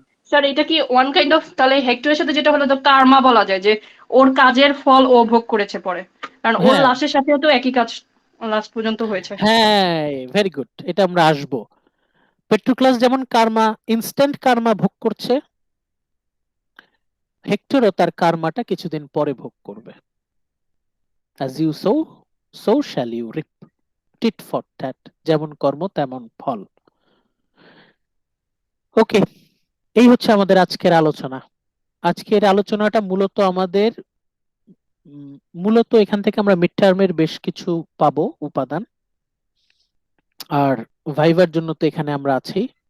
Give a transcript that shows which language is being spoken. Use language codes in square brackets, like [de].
[bn] Sir এটা কি one kind of, তাহলে হেক্টরের সাথে যেটা হলো তো কার্মা বলা যায়, যে ওর কাজের ফল ও ভোগ করেছে পরে, কারণ ওর হ্যাঁ লাশের সাথেও তো একই কাজ লাস্ট পর্যন্ত হয়েছে। হ্যাঁ, ভেরি গুড, এটা আমরা আসবো। পেট্রোক্লাস যেমন কার্মা, ইনস্ট্যান্ট কার্মা ভোগ করছে, হেক্টরও তার কার্মাটা কিছুদিন পরে ভোগ করবে। [en] as you sow, so shall you reap, tit for tat, [bn] যেমন কর্ম তেমন ফল। ওকে, এই হচ্ছে আমাদের আজকের আলোচনা। আজকের আলোচনাটা মূলত আমাদের, মূলত এখান থেকে আমরা মিড টার্মের বেশ কিছু পাবো উপাদান, আর ভাইবার জন্য তো এখানে আমরা আছি।